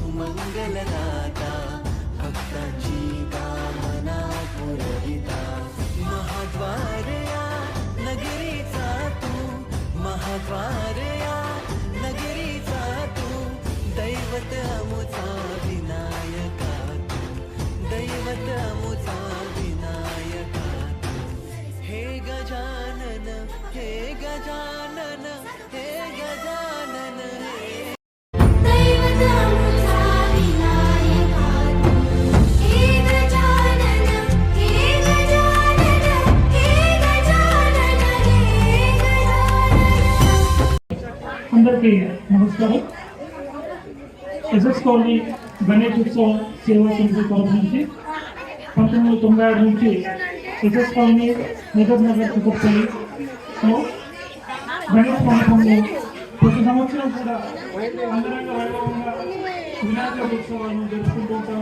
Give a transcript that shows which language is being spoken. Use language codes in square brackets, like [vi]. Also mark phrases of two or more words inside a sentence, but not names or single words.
[mr] मंगलदाता भक्तांची कामना पुरविता महाद्वार या नगरीचा तू महाद्वार या नगरीचा तू दैवत अमुचा विनायका तू दैवत अमुचा विनायका तू हे गजानन हे गजानन हे गजानन हे [te] అందరికీ నమస్కారం. ఎస్ఎస్ కాలనీ గణేష్ ఉత్సవ సేవా సమితి తరఫు నుంచి 1996 నుంచి ఎస్ఎస్ కాలనీ నిజాం నగర్ కుక్కపల్లిలో గణేష్ మండపంలో ప్రతి సంవత్సరం కూడా అంగరంగ వైభవంగా వినాయక ఉత్సవాలను జరుపుకుంటూ ఉంటాము.